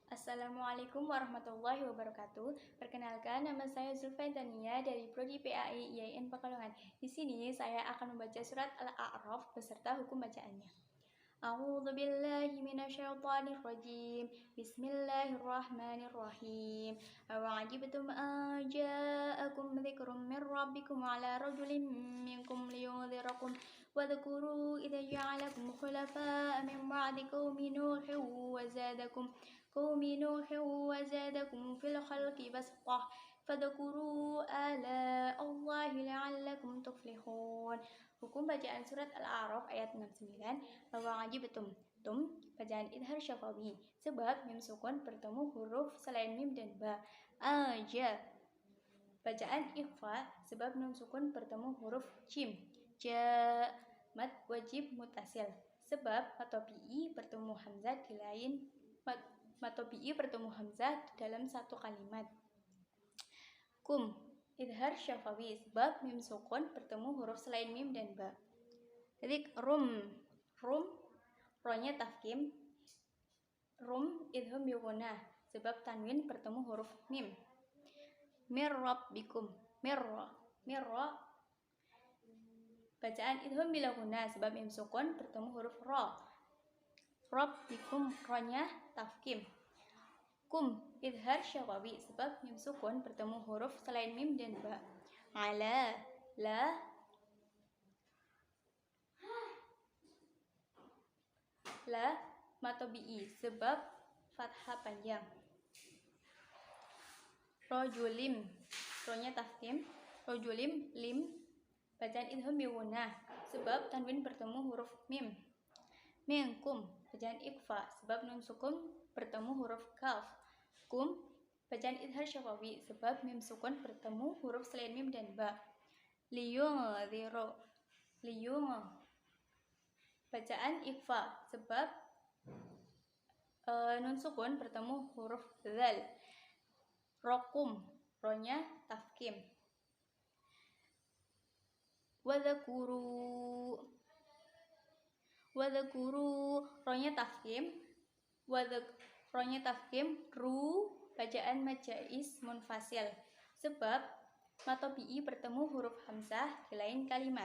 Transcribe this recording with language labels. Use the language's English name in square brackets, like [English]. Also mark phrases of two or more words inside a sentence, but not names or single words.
[Arabic] السلام عليكم ورحمة الله وبركاته. [Indonesian] Perkenalkan, nama saya Zulfaitania dari Prodi PAI IAIN Pekalongan. Di sini saya akan membaca surat Al-A'raf beserta hukum bacaannya. [Arabic] أعوذ بالله من الشيطان الرجيم. بسم الله الرحمن الرحيم. أوعجبتم أن جاءكم ذكر من ربكم على رجل منكم لينذركم واذكروا إذ جعلكم خلفاء من بعد قوم نوح وزادكم في الخلق بسطة فاذكروا آلاء الله لعلكم تفلحون. [Indonesian] Hukum bacaan surat Al-A'raf ayat 69. Awa'ajibtum. Bacaan idhar syafawi sebab mim sukun bertemu huruf selain mim dan ba. Aja. Bacaan ikhfa sebab nun sukun bertemu huruf jim. Ja. Mad wajib mutasil sebab matobi'i bertemu hamzah di lain matobi'i bertemu hamzah dalam satu kalimat. Kum idhar syafawi sebab mim sukun bertemu huruf selain mim dan ba. Rik rum ronya tafkim. Rum idham bighunah sebab tanwin bertemu huruf mim. [Arabic] من ربكم [Indonesian] mirra bacaan idham bila ghunah sebab mim sukun bertemu huruf ra. Rabbikum ronya tafkim. Kum idhar syafawi sebab mim sukun bertemu huruf selain mim dan ba. Ala la matobi'i sebab fathah panjang. Rojulim ronya tafkim. Rojulim lim bacaan idham bighunah sebab tanwin bertemu huruf mim. Minkum bacaan ikhfa sebab nun sukun bertemu huruf kaf. Kum bacaan idhar syafawi sebab mim sukun bertemu huruf selain mim dan ba. Liyung bacaan ikhfa sebab nun sukun bertemu huruf zal. Rokum ronya tafkim. Wadhkuru ronya tafkim. Ronya tafkim. Ru bacaan majais munfasil sebab matobi'i bertemu huruf hamzah di lain kalimat.